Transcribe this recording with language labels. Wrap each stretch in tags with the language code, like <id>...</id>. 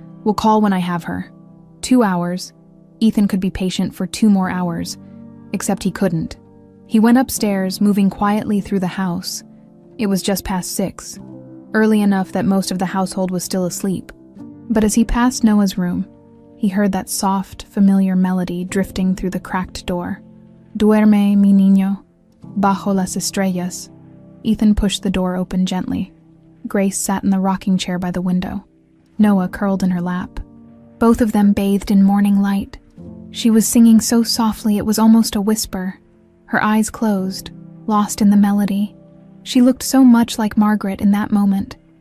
<en>We'll call when I have her." 2 hours. Ethan could be patient for 2 more hours, except he couldn't. He went upstairs, moving quietly through the house. It was just past 6, early enough that most of the household was still asleep. But as he passed Noah's room, he heard that soft, familiar melody drifting through the cracked door.</en> <es>"Duerme, mi niño, bajo las estrellas."</es> <en>Ethan pushed the door open gently. Grace sat in the rocking chair by the window. Noah curled in her lap. Both of them bathed in morning light. She was singing so softly it was almost a whisper. Her eyes closed, lost in the melody. She looked so much like Margaret in that moment,</en>